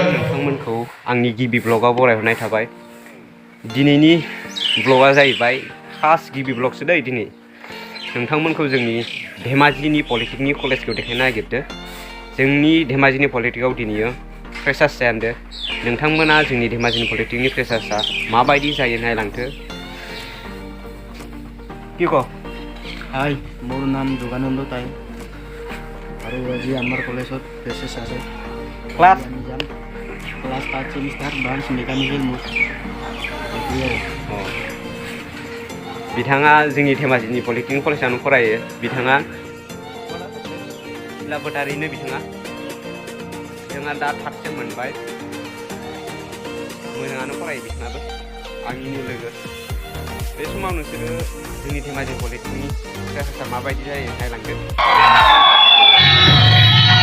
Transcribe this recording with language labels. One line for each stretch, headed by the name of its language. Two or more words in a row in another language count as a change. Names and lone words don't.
Bodo: नोंथांमोनखौ आंनि गिबि ब्लगाव बरायहरनाय थाबाय। दिनैनि ब्लगा जाहैबाय फार्स्ट गिबि ब्लगसो दै दिनै। नोंथांमोनखौ जोंनि धेमाजिनि पलिटेकनिक कलेजखौ देखायनो नागिरदों। जोंनि धेमाजिनि पलिटेकआव दिनैयो फ्रेसार्स जायान्दो। नोंथांमोना जोंनि धेमाजिनि पलिटेकनि फ्रेसार्सआ माबायदि जायो नायलांथो।
Assamese: কি ক? হাই, মোৰ নাম যোগানন্দ তাই আৰু আজি আমাৰ কলেজত ফ্ৰেচাৰ্ছ আছে। ক্লাছ আমি যাম ক্লাছ 3 ছেমিষ্টাৰ ব্ৰাঞ্চ মেকানিকেল মোৰ এইটোৱে আৰু।
Bodo: बिथाङा जोंनि धेमाजिनि पलिटेकनिक कलेजावनो फरायो। बिथाङा लाबोटारिनो बिथाङा दा थार्ड सेम मोनबाय। मोजाङानो फरायो बिथाङाबो आंनिनो लोगो। बे समाव नोंसोरो जोंनि धेमाजि पलिटेकनिक फ्रेसार्सआ माबायदि जायो नायलांदो।